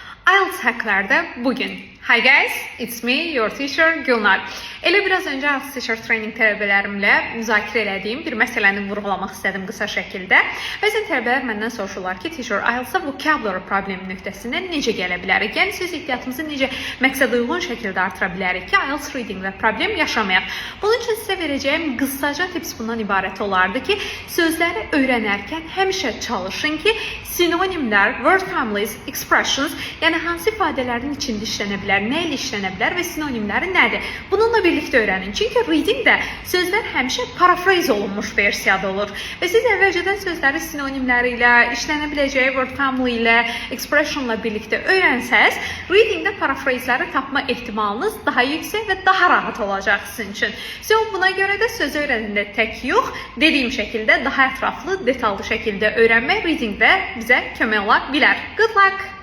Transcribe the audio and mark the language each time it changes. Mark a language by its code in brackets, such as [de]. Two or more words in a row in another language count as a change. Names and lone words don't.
[az] IELTS haqqlarda bugün. [en] Hi guys, it's me, your teacher Gülnar. [az] Elə biraz öncə IELTS [en] Teacher Training [az] tələbələrimlə müzakirə elədiyim bir məsələni vurğulamaq istədim qısa şəkildə. Bəzən tələbələr məndən soruşurlar ki, Teacher, IELTS-a vocabulary problemi nöqtəsindən necə gələ bilərik? Yəni söz ehtiyatımızı necə məqsəduyğun şəkildə artıra bilərik ki, IELTS readinglə problem yaşamayaq? Bunun üçün sizə verəcəyim qısaca tips bundan ibarət olardı ki, sözləri öyrənərkən həmişə çalışın ki, sinonimlər, [en] word families, expressions, [az] yəni hansı ifadələrin içində işlənə bilər, nə ilə işlənə bilər və sinonimləri nədir? Bununla birlikdə öyrənin. Çünki readingdə sözlər həmişə paraphrase olunmuş versiyada olur. Və siz əvvəlcədən sözləri sinonimləri ilə, işlənə biləcəyi [en] word family [az] ilə, expressionla birlikdə öyrənsəz, readingdə paraphrase-ləri tapma ehtimalınız daha yüksək və daha rahat olacaq sizin üçün. Buna görə də söz öyrənəndə tək yox, dediyim şəkildə daha ətraflı, detallı şəkildə öyrənmək readingdə bizə kömək ola bilər. [en] Good luck!